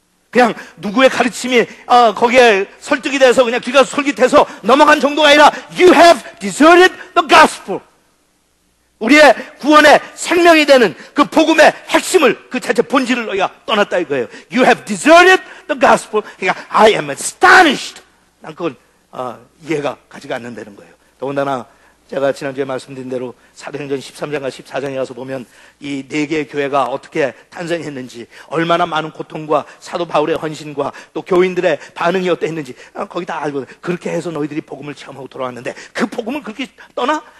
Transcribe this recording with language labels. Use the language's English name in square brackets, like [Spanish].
[Korean] 그냥 누구의 가르침이 거기에 설득이 돼서 그냥 귀가 솔깃해서 넘어간 정도가 아니라 [English] You have deserted the gospel. [Korean] 우리의 구원의 생명이 되는 그 복음의 핵심을, 그 자체 본질을 너희가 떠났다 이거예요. [English] You have deserted the gospel. [Korean] 그러니까 [English] I am astonished. [Korean] 난 그건 이해가 가지가 않는다는 거예요. 더군다나 제가 지난주에 말씀드린 대로 사도행전 13장과 14장에 가서 보면 이 네 개의 교회가 어떻게 탄생했는지, 얼마나 많은 고통과 사도 바울의 헌신과 또 교인들의 반응이 어땠는지 거기 다 알고, 그렇게 해서 너희들이 복음을 체험하고 돌아왔는데 그 복음을 그렇게 떠나?